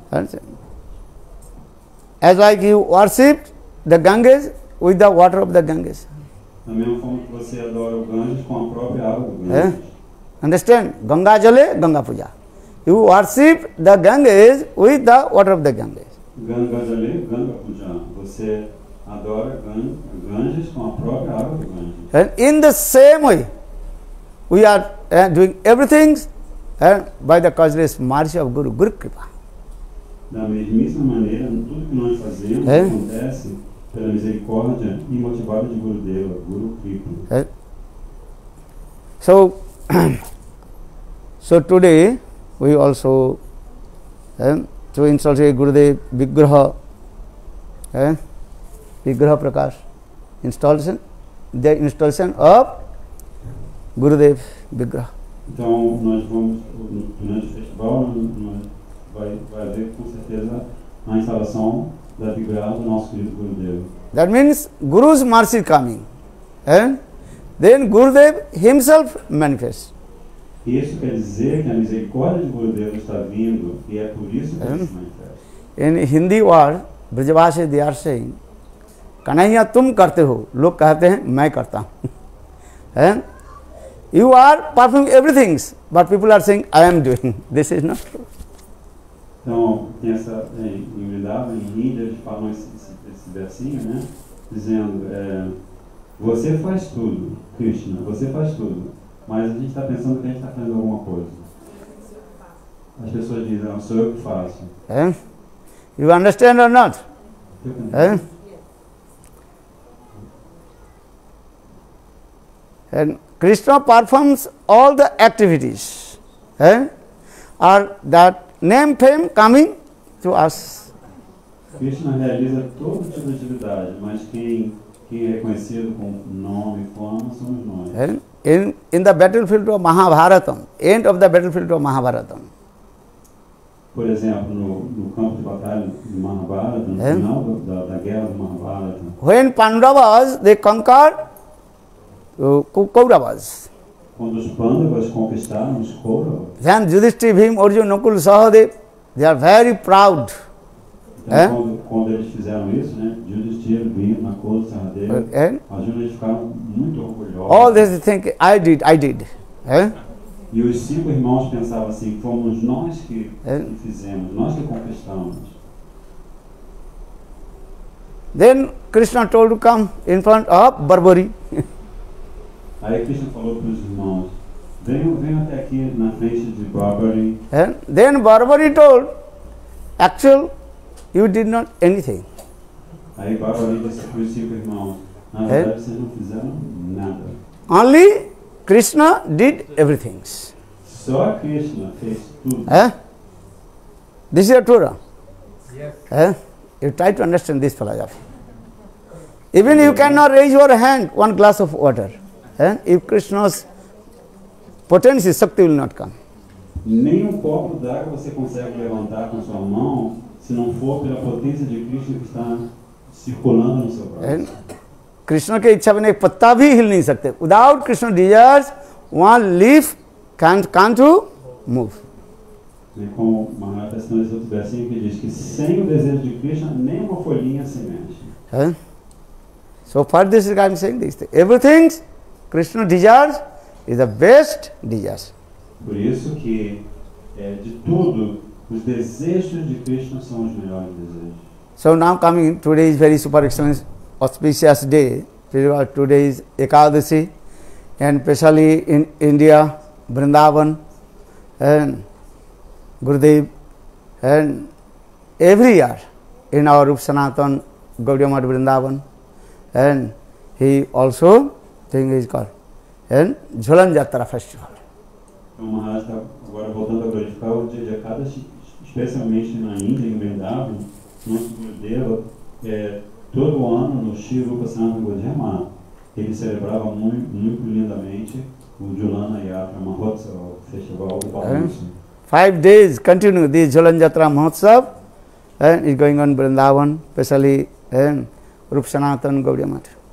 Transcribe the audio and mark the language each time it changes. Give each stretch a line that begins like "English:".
English: That's it. As like you worship the Ganges with the water of the Ganges.
Portuguese: Da mesma forma que você adora o Ganges com a própria água do Ganges.
English: Understand?
Hindi: Ganga Jale, Ganga Puja.
English: You worship the Ganges with the water of the Ganges.
Hindi: Ganga Jale, Ganga Puja.
Portuguese: Você adora Ganges com a própria água do Ganges.
English: And in the same way, we are doing everything by the causeless mercy of Guru, Guru Kripa.
Portuguese: Da mesmíssima maneira, tudo que nós fazemos acontece pela misericórdia imotivada de Gurudeva, Guru Kripa.
English: So, so today we also to install Gurudev Vigraha, Vigraha Prakash, the installation of Gurudev Vigraha.
Portuguese: Então, nós vamos, durante o festival, vai haver com certeza a instalação da Vigraha do nosso querido Gurudeva.
English: That means Guru's mercy coming, and then Gurudev himself manifests.
Portuguese: Isso quer dizer que a misericórdia de Gurudeva está vindo e é por isso que ele se manifesta.
English: In Hindi word, Brajavashi they are saying,
Hindi: Kanhaiya तुम करते हो, लोग कहते हैं मैं करता हूँ.
English: You are performing everything, but people are saying I am doing. This is not true.
Portuguese: Então, tem essa, em Vrindavan, em Hindi, eles falam esse versinho, né? Dizendo, você faz tudo, Krishna, você faz tudo, mas a gente está pensando que a gente está fazendo alguma coisa. As pessoas dizem, não, sou eu que faço.
English: You understand or not? And Krishna performs all the activities, or that name, fame coming to us.
Portuguese: Krishna realiza todo tipo de atividade, mas quem é reconhecido com nome e fama somos nós.
English: In the battlefield of Mahabharata, end of the battlefield of Mahabharata.
Portuguese: Por exemplo, no campo de batalha de Mahabharata, no final da guerra de Mahabharata.
English: When Pandavas they conquered Kauravas.
Portuguese: Quando os Pandavas conquistaram os Kauravas.
English: Then Yudhishthira, Bhima, Arjuna, Nakul, Sahadev, they are very proud.
Portuguese: Então, quando eles fizeram isso, né? Yudhishthira, Bhima, Nakul, Sahadev, Arjuna, eles ficaram muito orgulhosos.
English: All this think I did.
Portuguese: E os 5 irmãos pensavam assim, fomos nós que fizemos, nós que conquistamos.
English: Then Krishna told to come in front of Barbari.
Portuguese: Aí Krishna falou para os irmãos, venham até aqui na frente de Barbari.
English: And then Barbari told, actually, you did not anything.
Portuguese: Aí Barbari disse para os 5 irmãos, na verdade vocês não fizeram nada.
English: Only Krishna did everything.
Portuguese: Só Krishna fez tudo.
English: This is a Torah. Yes. You try to understand this philosophy. Even you cannot raise your hand, one glass of water. If Krishna's potency, Shakti will not come.
Portuguese: Nem copo d'água você consegue levantar com sua mão se não for pela potência de Krishna que está circulando no seu braço.
Hindi: Krishna के इच्छा बिना एक पत्ता भी हिल नहीं सकते.
English: Without Krishna desires, one leaf can't move.
Portuguese: Como Maharaj está nesse outro versinho que diz que sem o desejo de Krishna, nem uma folhinha se mexe.
English: So for this I am saying this. Everything Krishna desires is the best desires.
Portuguese: Por isso que de tudo, os desejos de Krishna são os melhores desejos.
English: So now coming, today is very super excellent, auspicious day. Today is Ekadashi, and especially in India, Vrindavan, and Gurudev, and every year in our Rup Sanatan Gaudiya Math Vrindavan, and he also thing is called and Jhulan Jatra Festival.
Portuguese: Então o Maharaj está agora voltando a glorificar o dia de Ekadashi, especialmente na Índia, em Vrindavan, nosso Gurudeva, todo ano no Shri Rupa Sanatana Gaudiya, ele celebrava muito lindamente o Julana Yatra Mahotsav, o festival do balanço.
English: 5 days continue this Jhulan Jatra Mahotsav and is going on Vrindavan, especially Rupa Sanatana Gaudiya Math.